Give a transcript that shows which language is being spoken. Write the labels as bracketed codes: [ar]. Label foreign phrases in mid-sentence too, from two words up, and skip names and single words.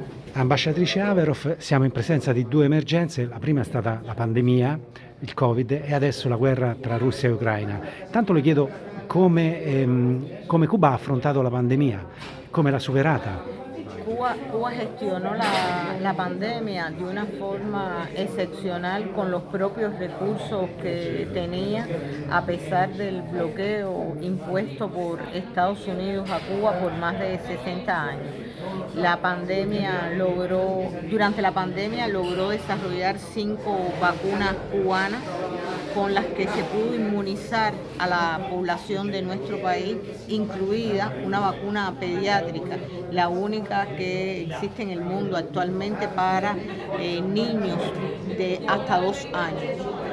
[it] Ambasciatrice Averhof, siamo in presenza di due emergenze, la prima è stata la pandemia, il Covid, e adesso la guerra tra Russia e Ucraina. Tanto le chiedo come Cuba ha affrontato la pandemia, come l'ha superata. [es] Cuba gestionó la pandemia de una forma excepcional con los propios recursos que tenía, a pesar del bloqueo impuesto por Estados Unidos a Cuba por más de 60 años. Durante la pandemia logró desarrollar 5 vacunas cubanas con las que se pudo inmunizar a la población de nuestro país, incluida una vacuna pediátrica, la única que existe en el mundo actualmente para niños de hasta 2 años.